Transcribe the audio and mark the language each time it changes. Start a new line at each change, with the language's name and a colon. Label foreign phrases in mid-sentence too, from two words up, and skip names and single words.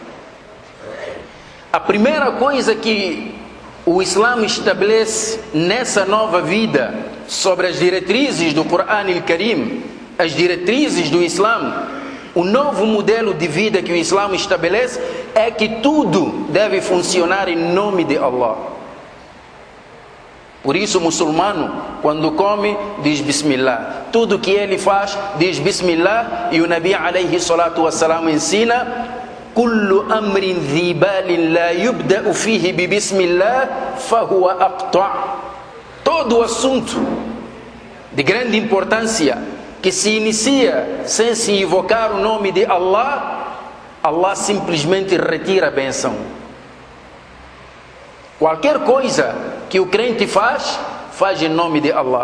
Portuguese: A primeira coisa que o Islã estabelece nessa nova vida, sobre as diretrizes do
Arabic: قرآن الكريم,
Portuguese: as diretrizes do Islã, o novo modelo de vida que o Islã estabelece é que tudo deve funcionar em nome de Allah. Por isso o muçulmano, quando come, diz Bismillah. Tudo que ele faz, diz Bismillah. E o
Arabic: النبي عليه الصلاة والسلام
Portuguese: ensina
Arabic: كل أمر ذي بال لا يبدأ فيه ببسم الله فهو أقطع'.
Portuguese: Todo assunto de grande importância que se inicia sem se invocar o nome de Allah, Allah simplesmente retira a benção. Qualquer coisa que o crente faz, faz em nome de Allah.